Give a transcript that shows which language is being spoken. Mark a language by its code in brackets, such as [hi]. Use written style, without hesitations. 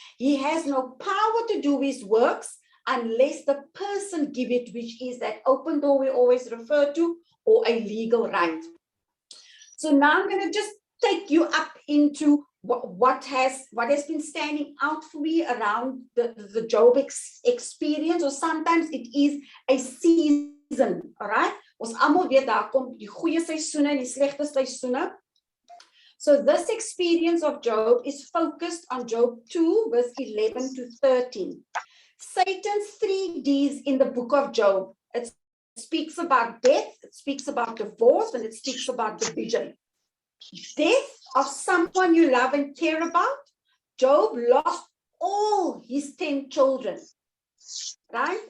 [en] He has no power to do his works unless the person give it, which is that open door we always refer to, or a legal right. So now I'm going to just take you up into what has been standing out for me around the Job experience, or sometimes it is a season, all right? [af] Ons almal weet daar kom die goeie seisoene en die slegte seisoene. [en] So this experience of Job is focused on Job 2, verse 11 to 13. Satan's 3 Ds in the book of Job. It speaks about death, it speaks about divorce, and it speaks about division. Death of someone you love and care about. Job lost all his 10 children, right?